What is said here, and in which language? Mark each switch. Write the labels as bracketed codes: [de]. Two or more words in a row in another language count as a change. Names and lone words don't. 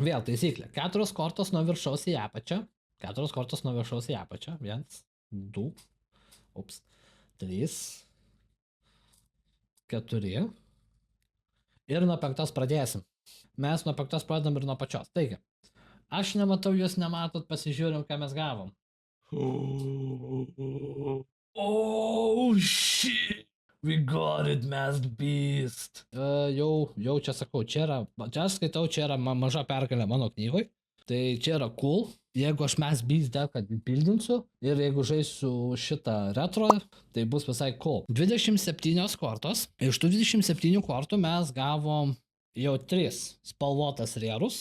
[lt] Vėl taisyklė, 4 kortos nuo viršaus į apačią. 4 kortos nuo viršaus į apačią. 1, 2, 3, 4. Ir nuo 5 pradėsim. Mes nuo 5 pradedam ir nuo pačios. Taigi, aš nematau, jūs nematot, pasižiūrim, ką mes gavom. [en] Oh, shit. We got it, Masked Beast. [lt] Jau čia sakau, čia skaitau, čia yra maža pergalė mano knygoj. Tai čia yra cool. Jeigu aš Masked Beast deką pildinsiu ir jeigu žaisiu šitą retro, tai bus visai cool. 27 kortos. Iš tų 27 kortų mes gavom jau 3 spalvotas rierus.